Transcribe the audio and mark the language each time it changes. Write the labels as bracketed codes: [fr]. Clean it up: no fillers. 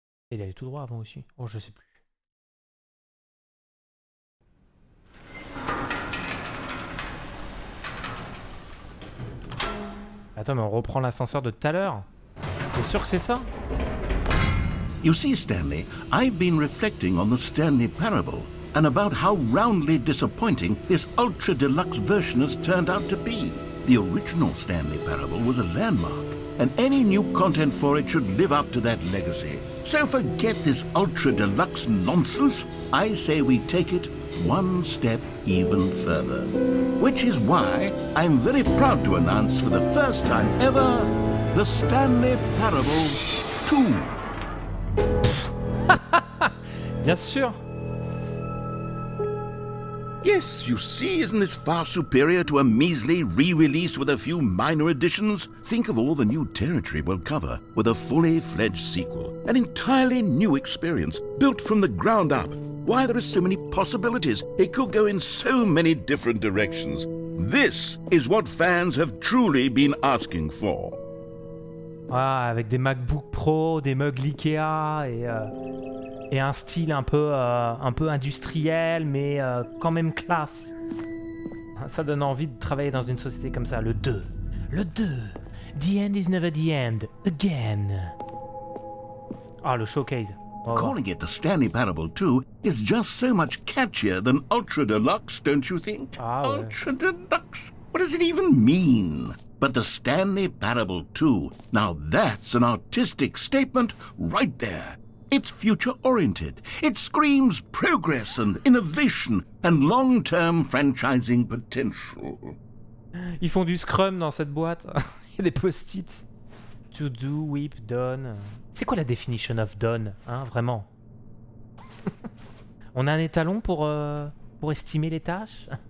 [fr] Il allait tout droit avant aussi. Oh, je sais plus. Attends, mais on reprend l'ascenseur de tout à l'heure. T'es sûr que c'est ça? [en] You see, Stanley, I've been reflecting on the Stanley Parable and about how roundly disappointing this Ultra Deluxe version has turned out to be. The original Stanley Parable was a landmark, and any new content for it should live up to that legacy. So forget this Ultra Deluxe nonsense. I say we take it one step even further. Which is why I'm very proud to announce for the first time ever, the Stanley Parable 2. [fr] Bien sûr. [en] Yes, you see, isn't this far superior to a measly re-release with a few minor additions? Think of all the new territory we'll cover with a fully fledged sequel. An entirely new experience, built from the ground up. Why, there are so many possibilities. It could go in so many different directions. This is what fans have truly been asking for. [fr] Ah, avec des MacBook Pro, des mugs Ikea et un style un peu industriel, mais quand même classe. Ça donne envie de travailler dans une société comme ça. Le 2. Le 2. [en] The end is never the end. Again. [fr] Ah, le showcase. Oh. [en] Calling it the Stanley Parable 2 is just so much catchier than Ultra Deluxe, don't you think? [fr] Ah, ouais. [en] Ultra Deluxe? What does it even mean? But the Stanley Parable 2, now that's an artistic statement right there. It's future-oriented. It screams progress and innovation and long-term franchising potential. [fr] Ils font du Scrum dans cette boîte. Il y a des post-it. To do, whip, done. C'est quoi la definition of done, hein, vraiment? On a un étalon pour estimer les tâches?